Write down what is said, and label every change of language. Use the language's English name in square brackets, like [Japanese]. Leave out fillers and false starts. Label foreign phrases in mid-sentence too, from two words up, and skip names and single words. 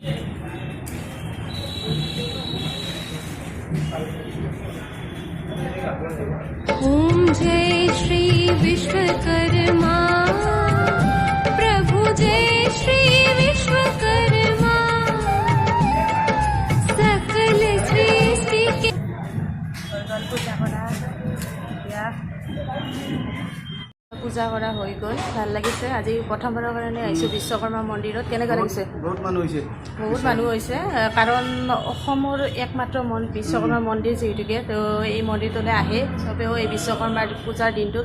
[Hindi] ओम जय श्री विश्वकर्मा प्रभु, जय श्री विश्वकर्मा सकल सृष्टि के। [Assamese] পূজা কৰা হৈ গ'ল, ভাল লাগিছে। আজি প্ৰথমবাৰৰ কাৰণে আহিছোঁ বিশ্বকৰ্মা মন্দিৰত। কেনেকুৱা লাগিছে? বহুত মানুহ হৈছে, কাৰণ অসমৰ একমাত্ৰ বিশ্বকৰ্মা মন্দিৰ যিহেতুকে, তো এই মন্দিৰটোলৈ আহে চবেও এই বিশ্বকৰ্মা পূজাৰ দিনটোত।